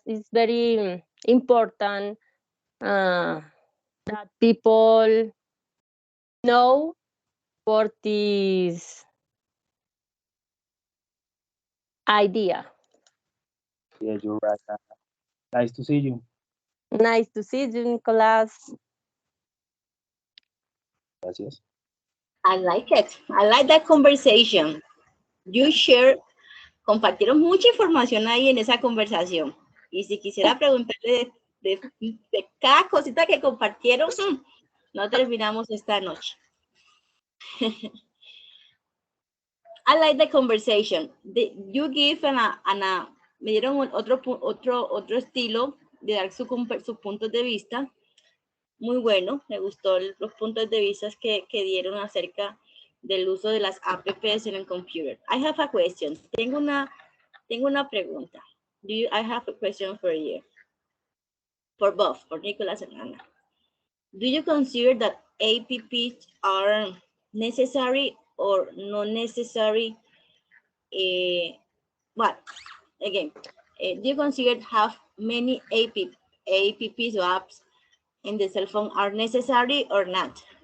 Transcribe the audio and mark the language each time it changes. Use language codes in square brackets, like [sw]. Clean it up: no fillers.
[en] It's very important that people know for this idea. Yeah, you're right. Nice to see you. Nice to see you, Nicolas. [es] Gracias. [en] I like it. I like that conversation. You share, [es] compartieron mucha información ahí en esa conversación. Y si quisiera preguntarle de cada cosita que compartieron, no terminamos esta noche. [en] I like the conversation. You give an [es] me dieron otro estilo de dar sus puntos de vista. Muy bueno, me gustó los puntos de vista que dieron acerca del uso de las apps en el computer. [en] I have a question. [es] Tengo una pregunta. [en] I have a question for you. For both, for Nicholas and Anna. Do you consider that apps are necessary or not necessary? But again, do you consider have many apps or apps in the cell phone are necessary or not?